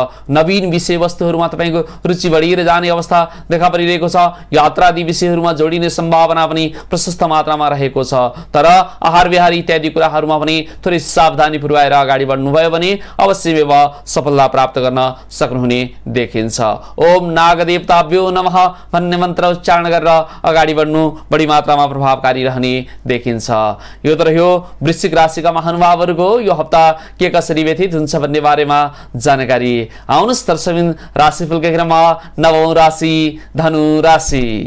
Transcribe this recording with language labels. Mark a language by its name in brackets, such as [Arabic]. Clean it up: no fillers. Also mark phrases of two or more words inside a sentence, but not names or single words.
[Nepali] नवीन विषयवस्तुहरूमा तपाईको रुचि बढिएर जाने अवस्था देखा परिरहेको छ। यात्रा आदि विषयहरूमा जोडिने सम्भावना पनि प्रशस्त मात्रामा रहेको छ। तर आहार विहार इत्यादि कुराहरूमा पनि थोरै सावधानी पुर्याएर अगाडि बढ्नुभयो भने अवश्य सफलता प्राप्त गर्न सक्नुहुने देखिन्छ। [Sanskrit] ओम नाग देवताभ्यो नमः [Nepali] भन्ने मन्त्र उच्चारण गरेर अगाडि बढ्नु बढी मात्रामा प्रभावकारी रहने हुने देखिन्छ। यो त रह्यो वृश्चिक राशिका महानुभावहरूको यो हप्ता के कसरी व्यतीत हुन्छ भन्ने बारेमा जानकारी। आउनुहोस् दर्शकबिन राशिफलका क्रममा नवौं राशि धनु राशि।